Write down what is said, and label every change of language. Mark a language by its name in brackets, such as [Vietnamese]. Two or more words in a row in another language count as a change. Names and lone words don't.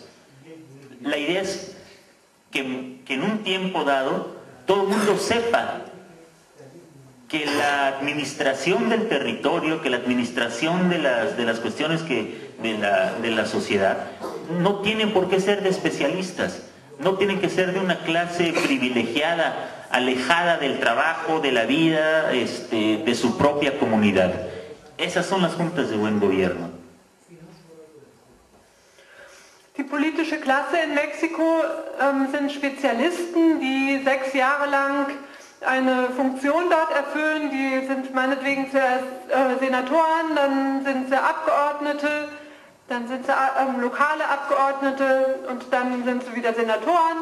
[Spanish] La idea es que en un tiempo dado todo el mundo sepa que la administración del territorio, que la administración de las cuestiones de la sociedad no tienen por qué ser de especialistas, no tienen que ser de una clase privilegiada, alejada del trabajo, de la vida, de su propia comunidad. Esas son las juntas de buen gobierno. [German] Die politische Klasse in Mexiko sind Spezialisten, die 6 Jahre lang eine Funktion dort erfüllen. Die sind meinetwegen zuerst Senatoren, dann sind sie Abgeordnete, dann sind sie lokale Abgeordnete und dann sind sie wieder Senatoren.